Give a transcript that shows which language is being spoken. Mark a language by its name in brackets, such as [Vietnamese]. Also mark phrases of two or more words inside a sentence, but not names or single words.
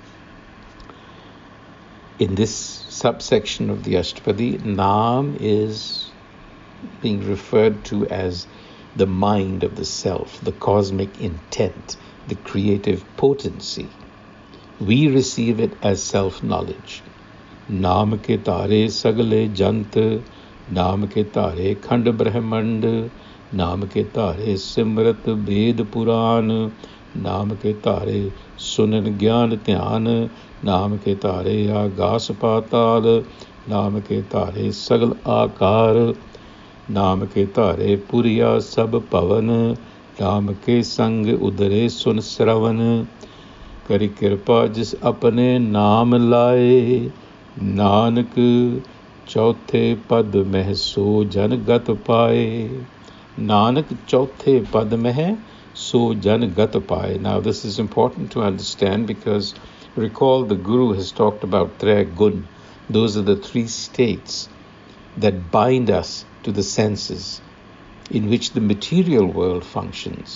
[English] In this subsection of the Ashtapadi, Naam is being referred to as the mind of the self, the cosmic intent, the creative potency. We receive it as self-knowledge. [Punjabi] ਨਾਮ ਕੇ ਤਾਰੇ ਸਗਲੇ ਜੰਤ ਨਾਮ ਕੇ ਤਾਰੇ ਖੰਡ ਬ੍ਰਹਮੰਡ ਨਾਮ ਕੇ ਤਾਰੇ ਸਿਮ੍ਰਿਤ ਬੇਦ ਪੁਰਾਣ ਨਾਮ ਕੇ ਤਾਰੇ ਸੁਨਨ ਗਿਆਨ ਧਿਆਨ ਨਾਮ ਕੇ ਤਾਰੇ ਆਗਾਸ ਪਾਤਾਲ ਨਾਮ ਕੇ ਤਾਰੇ ਸਗਲ ਆਕਾਰ, ਨਾਮ ਕੇ ਤਾਰੇ ਪੁਰੀਆ ਸਭ ਭਵਨ ਨਾਮ ਕੇ ਸੰਗ ਉਧਰੇ ਸੁਨ ਸ੍ਰਵਣ ਕਰੀ ਕ੍ਰਿਪਾ ਜਿਸ ਅਪਨੇ ਨਾਮ ਲਾਏ ਨਾਨਕ ਚੌਥੇ ਪਦ ਮੇਂ ਸੋ ਜਨ ਗਤ ਪਾਏ. ਨਾਨਕ ਚੌਥੇ ਪਦ ਮੇਂ ਸੋ ਜਨ ਗਤ ਪਾਏ. [English] Now this is important to understand because recall the Guru has talked about [Punjabi] ਤ੍ਰੈ ਗੁਣ. [English] Those are the three states that bind us to the senses in which the material world functions.